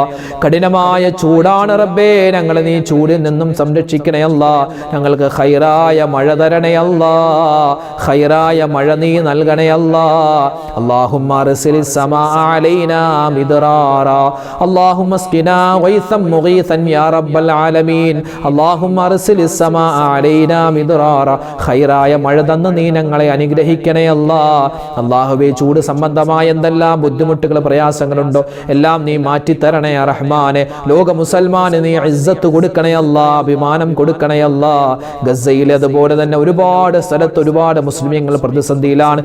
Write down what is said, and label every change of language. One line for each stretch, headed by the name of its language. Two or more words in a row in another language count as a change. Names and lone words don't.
Malayalam: കഠിനമായ ചൂടാണ് റബ്ബേ, ഞങ്ങളെ നീ ചൂടിൽ നിന്നും സംരക്ഷിക്കണേ അല്ലാഹ്. ഞങ്ങൾക്ക് ഖൈറായ മഴ തരണേ അല്ലാഹ്, ഖൈറായ മഴ നീ നൽകണേ അല്ലാഹ്.
Arabic: اللهم أرسل السماء علينا مدرارا اللهم اسقنا غيثا مغيثا يا رب العالمين. اللهم ارسل السماء علينا مدرارا.
Malayalam: ഖൈറായ മഴ തന്ന് നീ ഞങ്ങളെ അനുഗ്രഹിക്കണേ അല്ലാഹ്. അല്ലാഹുവേ, ചൂട് സംബന്ധമായ എന്തെല്ലാം ബുദ്ധിമുട്ടുകൾ, പ്രയാസങ്ങളുണ്ടോ എല്ലാം നീ മാറ്റിത്തരണേ റഹ്മാനെ. ലോക മുസൽമാന് നീ ഇസ്സത്ത് കൊടുക്കണേ അല്ലാഹ്, അഭിമാനം കൊടുക്കണേ അല്ലാഹ്. ഗസയിൽ അതുപോലെ തന്നെ ഒരുപാട് സ്ഥലത്ത് ഒരുപാട് മുസ്ലിമീങ്ങൾ പ്രതിസന്ധിയിലാണ്.